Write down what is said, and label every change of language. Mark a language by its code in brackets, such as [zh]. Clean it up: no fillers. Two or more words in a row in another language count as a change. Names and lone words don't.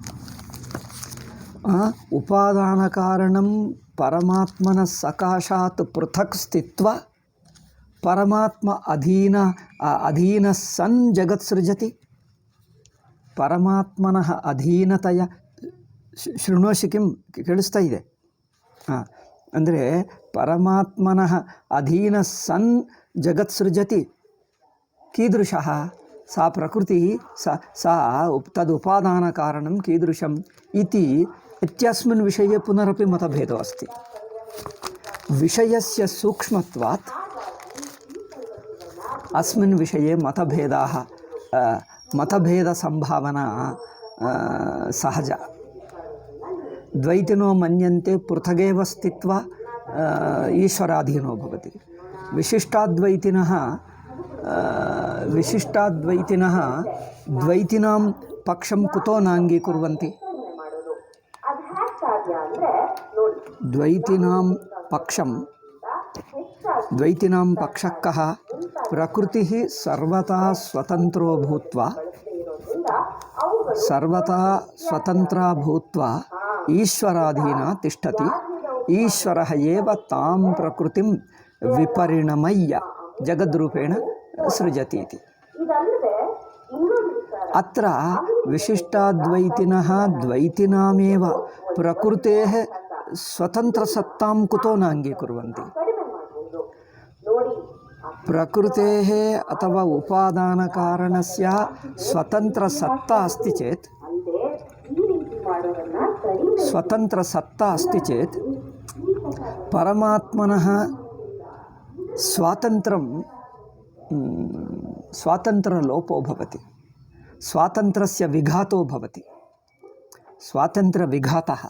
[sa] उपादानकारणं परमात्मनः सकाशात् पृथक् स्थित्वा परमात्मा अधीनः सन् जगत् सृजति। परमात्मनः अधीनतया शृणोषि किं [kn] ಕೇಳಿಸ್ತಾ ಇದೆ? [sa] ಅಂದರೆ परमात्मनः अधीनः सन् जगत् सृजति। कीदृशः? सा प्रकृतिः सा तदुपादानकारणं कीदृशम् इति इत्यस्मिन् विषये पुनरपि मतभेदो अस्ति। विषयस्य सूक्ष्मत्वात् अस्मिन् विषये मतभेदसंभावना सहजा। द्वैतिनो मन्यन्ते पृथगेव स्थित्वा ईश्वराधीनो भवति। विशिष्टाद्वैतिनः द्वैतिनां ಪಕ್ಷಂ ಕುತೋ ನಾಂಗೀಕುರ್ವಂತಿ ದ್ವೈತಿನಾಂ ಪಕ್ಷಂ ದ್ವೈತಿನಾಂ ಪಕ್ಷಃ ಕಃ ಪ್ರಕೃತಿ ಸರ್ವತಾ ಸ್ವತಂತ್ರೋ ಭೂತ್ವಾ ಸರ್ವತಾ ಸ್ವತಂತ್ರ ಭೂತ್ವಾ ಈಶ್ವರಾಧೀನ ತಿಷ್ಠತಿ ಈಶ್ವರಃ ಏವ ತಾಂ ಪ್ರಕೃತಿಂ ವಿಪರಿಣಮಯ್ಯ ಜಗದ್ರೂಪೇಣ ಸೃಜತಿ ಇತಿ. ಅತ್ರ ವಿಶಿಷ್ಟಾದ್ವೈತಿನಃ ದ್ವೈತಿನಾಮೇವ ಪ್ರಕೃತೇಃ ಸ್ವತಂತ್ರಸತ್ತಾಂ ಕುತೋ ನಾಂಗೀಕುರ್ವಂತಿ. ಪ್ರಕೃತೇಃ ಅಥವಾ ಉಪಾದಾನಕಾರಣಸ್ಯ ಸ್ವತಂತ್ರಸತ್ತಾ ಅಸ್ತಿ ಚೇತ್ ಪರಮಾತ್ಮನಃ स्वातन्त्र्यलोपो भवति, स्वातन्त्र्यस्य विघातो भवति, स्वातन्त्र्यविघातः.